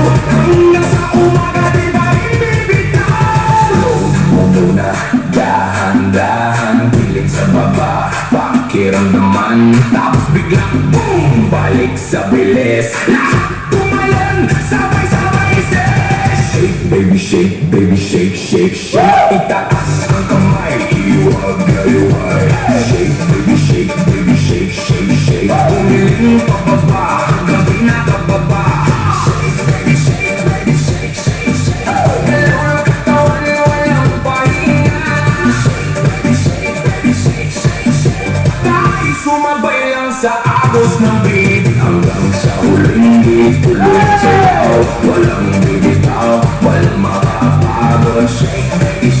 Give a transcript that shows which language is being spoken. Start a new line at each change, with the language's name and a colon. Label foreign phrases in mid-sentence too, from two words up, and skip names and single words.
Filipino: Hanggang sa umaga, di ba ibibitaw? Slow mo muna, dahan-dahan, piling sa baba, pakiramdaman. Tapos biglang boom, balik sa bilis. Lahat tumalan, sabay-sabay say.
English: Shake, baby shake, baby shake, shake, shake.
Filipino: Itaas ang kamay, iwag-iway.
English: Shake, baby shake, baby shake, shake, shake.
Filipino: Umiling pababa hanggang pinakababa.
English: Shake, baby shake, baby shake, shake, shake.
Filipino: Galaw ng katawan, walang pahinga.
English: Shake, baby shake, baby shake, shake, shake.
Filipino: Tayo sumabay lang sa agos ng beat. Hanggang sa huling ituloy ang sayaw. Walang bibitaw, walang makapagod.
English: Shake,